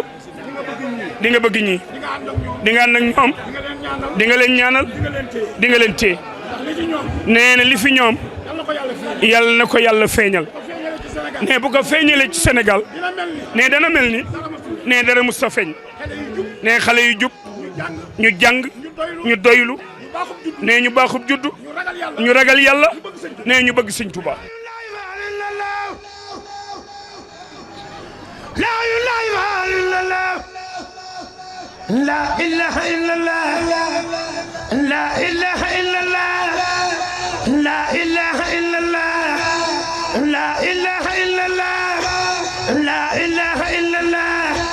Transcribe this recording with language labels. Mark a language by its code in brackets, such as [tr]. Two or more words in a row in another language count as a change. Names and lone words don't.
[wo] di nga bëgg ñii di nga ànd ak ñoom di nga leen ñaanal di nga leen téye nee na li fi ñoom yàlla na ko yàlla feeñal ne bu ko feeñalee ci Sénégal ne dana mel ni ne dara mus ta feeñ ne xale yu jub ñu jàng ñu doylu ne ñu baaxub juddu ñu ragal yàlla ne ñu bëgg Sëñ Tuubaa [ar] لا إله إلا الله لا إله إلا الله لا إله إلا الله لا إله إلا الله لا إله إلا الله